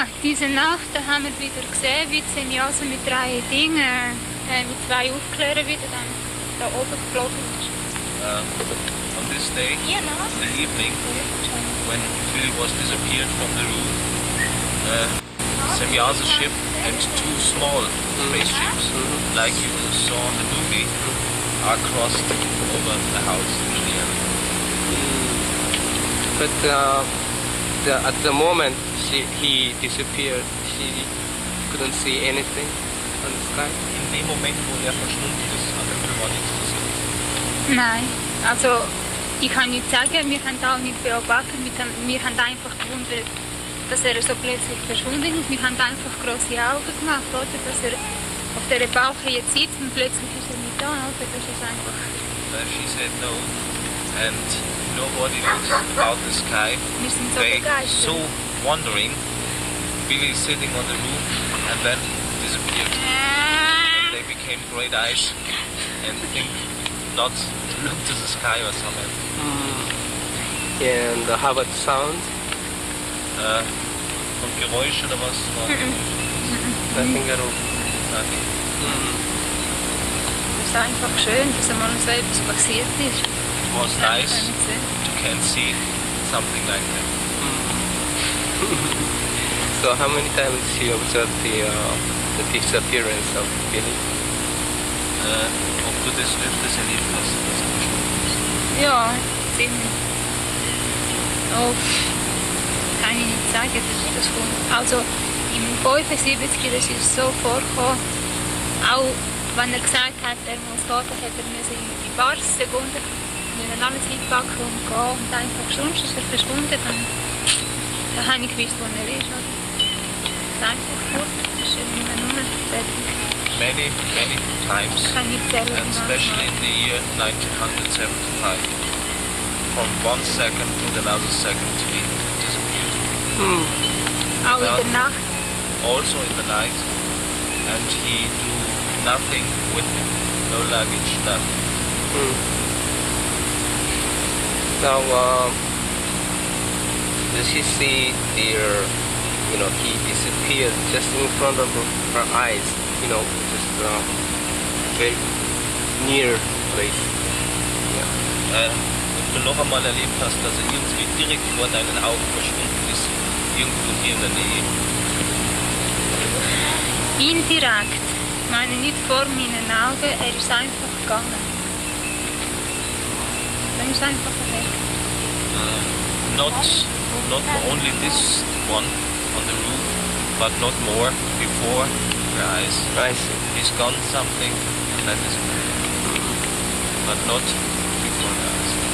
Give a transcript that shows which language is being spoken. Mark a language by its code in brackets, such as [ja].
[de] Diese Nacht, da haben wir wieder gesehen, wie sie also mit 3 Dingen, mit 2 Aufklärern wieder dann da oben geflogen ist. [en] On this day, [de] Hier noch? [en] in the evening, when Billy was disappeared from the roof, Semya's ship and 2 small spaceships, like you saw in the movie, are crossed over the house in the air. But at the moment he disappeared, she couldn't see anything on the sky. [de] In dem Moment, wo er verschwunden ist, an der Himmel war nichts zu sehen. Nein, also ich kann nicht sagen, wir haben auch nicht beobachtet, wir haben einfach gewundert, dass er so plötzlich verschwunden ist. Wir haben einfach große Augen gemacht, oder? Dass er auf der Bauche jetzt sitzt und plötzlich ist er nicht da, oder? Das ist einfach... [en] She said no, and nobody looks out the sky. [de] Wir sind so [en] They [de] begeistert. [en] so wondering. Billy is sitting on the roof and then disappeared. And they became great eyes and think not to look to the sky or something. And how about sound? [de] Von Geräusch oder was? [en] Nothing at all. Nothing. [de] Es ist einfach schön, dass einmal so etwas passiert ist. [en] It was nice to can see something like that. So how many times she observed the disappearance of Billy? [de] Ob du das öfters erlebt hast, dass er verschwunden ist? Ja, ziemlich. Oft kann ich nicht sagen, das kommt. Also im 75, das ist so vorgekommen, auch wenn er gesagt hat, er muss gehen, dann hätte er in ein paar Sekunden alles einpacken und gehen und einfach sonst ist er verschwunden. Dann Da habe ich gewusst, wo er ist. Oder? Das einfach gut, das ist nicht mehr nur fertig. [en] Many times, [de] Kann ich zählen, [en] and especially in the year 1975. From 1 second to another second, he disappeared. [de] Auch in der Nacht. [en] Also in the night, and he do nothing with him, no luggage, nothing. Now, does she see he disappeared just in front of her eyes, just very near place. [de] Wenn du noch einmal erlebt hast, dass er irgendwie direkt vor deinen Augen verschwunden ist, irgendwo hier in der Nähe. Indirekt. Ich meine nicht vor meinen Augen, er ist einfach gegangen. Dann ist einfach weg. [en] Not only this one on the roof, but not more before your eyes. I see. He's gone something, and that is but not before your eyes.